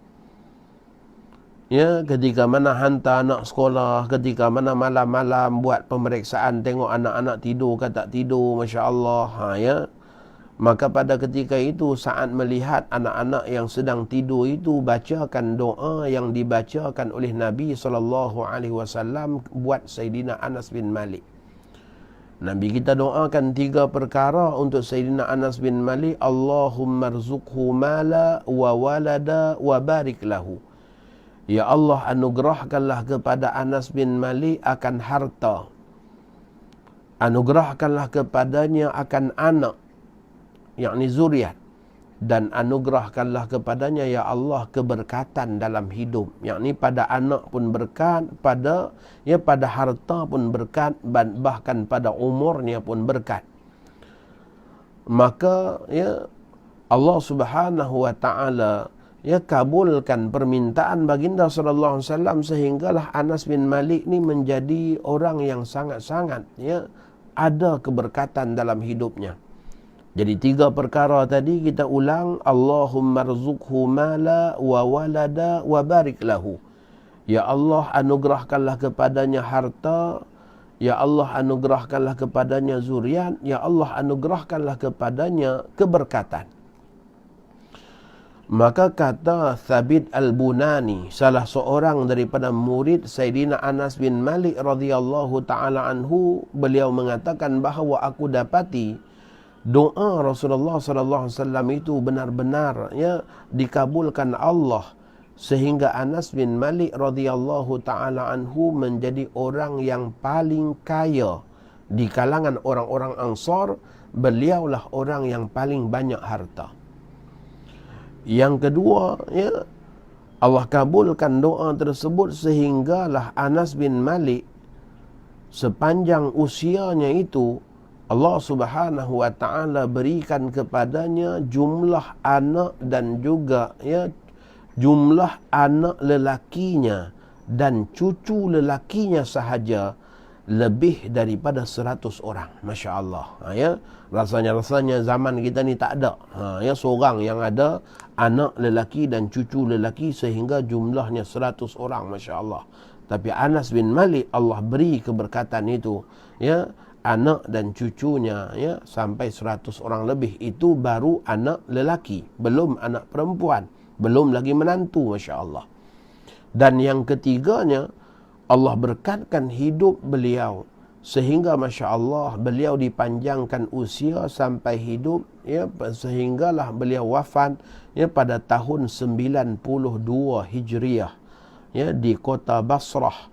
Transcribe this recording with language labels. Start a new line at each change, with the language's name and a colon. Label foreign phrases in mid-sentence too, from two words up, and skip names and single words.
Malay: Ya, ketika mana hantar anak sekolah, ketika mana malam-malam buat pemeriksaan, tengok anak-anak tidur ke tak tidur, masya-Allah, ya. Maka pada ketika itu saat melihat anak-anak yang sedang tidur itu bacakan doa yang dibacakan oleh Nabi SAW buat Sayyidina Anas bin Malik. Nabi kita doakan 3 perkara untuk Sayyidina Anas bin Malik.
Arabic: Allahumma rzuqhu mala wa walada wa barik lahu.
Malay: Ya Allah, anugerahkanlah kepada Anas bin Malik akan harta. Anugerahkanlah kepadanya akan anak, yakni zuriat, dan anugerahkanlah kepadanya ya Allah keberkatan dalam hidup, yakni pada anak pun berkat, pada harta pun berkat, bahkan pada umurnya pun berkat. Maka Allah
Arabic: Subhanahu wa taala
Malay: kabulkan permintaan baginda
Arabic: sallallahu alaihi wasallam,
Malay: sehinggalah Anas bin Malik ni menjadi orang yang sangat-sangat ada keberkatan dalam hidupnya. Jadi 3 perkara tadi kita ulang.
Arabic: Allahumma rzuqhu mala wa walada wa barik lahu.
Malay: Ya Allah, anugerahkanlah kepadanya harta. Ya Allah, anugerahkanlah kepadanya zuriat. Ya Allah, anugerahkanlah kepadanya keberkatan. Maka kata Thabit Al-Bunani, salah seorang daripada murid Sayyidina Anas bin Malik
Arabic: radhiyallahu taala anhu,
Malay: beliau mengatakan bahawa aku dapati doa Rasulullah
Arabic: sallallahu alaihi wasallam
Malay: itu benar-benar dikabulkan Allah, sehingga Anas bin Malik
Arabic: radhiyallahu taala anhu
Malay: menjadi orang yang paling kaya di kalangan orang-orang Ansar. Beliaulah orang yang paling banyak harta. Yang kedua, Allah kabulkan doa tersebut sehinggalah Anas bin Malik sepanjang usianya itu Allah
Arabic: Subhanahu wa taala
Malay: berikan kepadanya jumlah anak dan juga jumlah anak lelakinya dan cucu lelakinya sahaja lebih daripada 100 orang. Masya Allah. Rasanya zaman kita ni tak ada. Seorang yang ada anak lelaki dan cucu lelaki sehingga jumlahnya 100 orang. Masya Allah. Tapi Anas bin Malik, Allah beri keberkatan itu. Anak dan cucunya sampai 100 orang lebih. Itu baru anak lelaki, belum anak perempuan, belum lagi menantu. Masya Allah. Dan yang ketiganya, Allah berkatkan hidup beliau sehingga Masya Allah beliau dipanjangkan usia sampai hidup, sehinggalah beliau wafat pada tahun 92 Hijriah di kota Basrah.